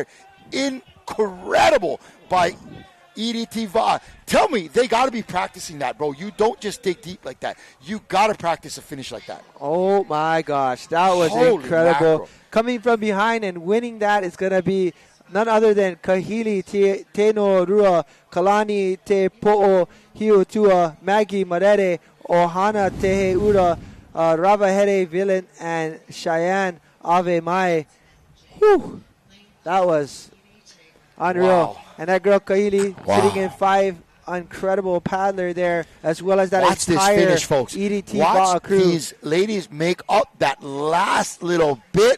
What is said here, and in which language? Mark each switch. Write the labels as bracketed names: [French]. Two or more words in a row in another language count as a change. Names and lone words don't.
[English] Incredible by EDT Va. Tell me, they got to be practicing that, bro. You don't just dig deep like that. You got to practice a finish like that. Oh, my gosh. That was incredible. Mackerel. Coming from behind and winning that is going to be none other than Kahili Te No Rua, Kalani Te Po'o, Hiu Tua, Maggie Marere, Ohana Tehe Ura, Ravahere Villain, and Cheyenne Ave Mai. Whew. That was unreal. Wow. And that girl Kahili sitting in 5, incredible paddler there, as well as that Watch entire this finish, folks. EDT Watch crew. these ladies make up that last little bit.